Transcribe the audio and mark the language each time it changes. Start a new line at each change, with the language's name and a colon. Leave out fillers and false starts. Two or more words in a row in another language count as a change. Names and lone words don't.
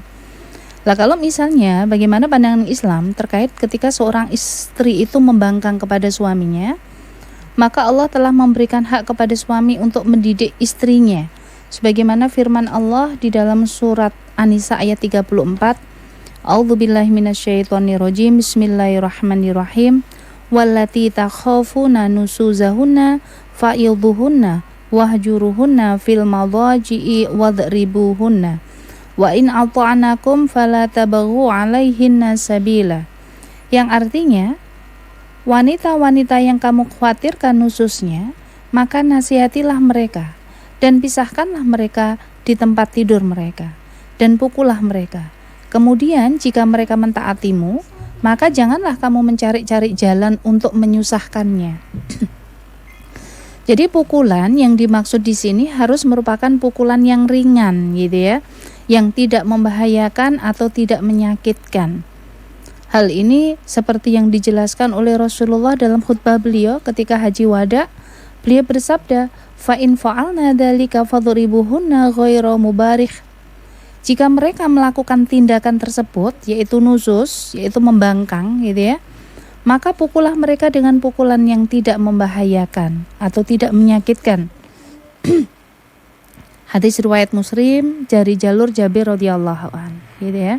Indonesian: Lah kalau misalnya bagaimana pandangan Islam terkait ketika seorang istri itu membangkang kepada suaminya, maka Allah telah memberikan hak kepada suami untuk mendidik istrinya. Sebagaimana firman Allah di dalam surat An-Nisa ayat 34,
Arabic: أعوذ بالله من الشيطان الرجيم، بسم الله الرحمن الرحيم, واللاتي تخافون نشوزهن فعظوهن واهجروهن في المضاجع واضربوهن وإن أطعنكم فلا تبغوا عليهن سبيلا.
Indonesian: Yang artinya, wanita-wanita yang kamu khawatirkan nususnya, maka nasihatilah mereka dan pisahkanlah mereka di tempat tidur mereka dan pukullah mereka. Kemudian jika mereka mentaatimu, maka janganlah kamu mencari-cari jalan untuk menyusahkannya. Jadi pukulan yang dimaksud di sini harus merupakan pukulan yang ringan, gitu ya, yang tidak membahayakan atau tidak menyakitkan. Hal ini seperti yang dijelaskan oleh Rasulullah dalam khutbah beliau ketika Haji Wada. Beliau bersabda,
Arabic: فإن فعلن ذلك فاضربوهن غير مبرح.
Indonesian: Jika mereka melakukan tindakan tersebut, yaitu nuzus, yaitu membangkang, gitu ya, maka pukullah mereka dengan pukulan yang tidak membahayakan atau tidak menyakitkan. Hadis riwayat Muslim dari jalur Jabir
Arabic: رضي الله عن,
Indonesian: gitu ya.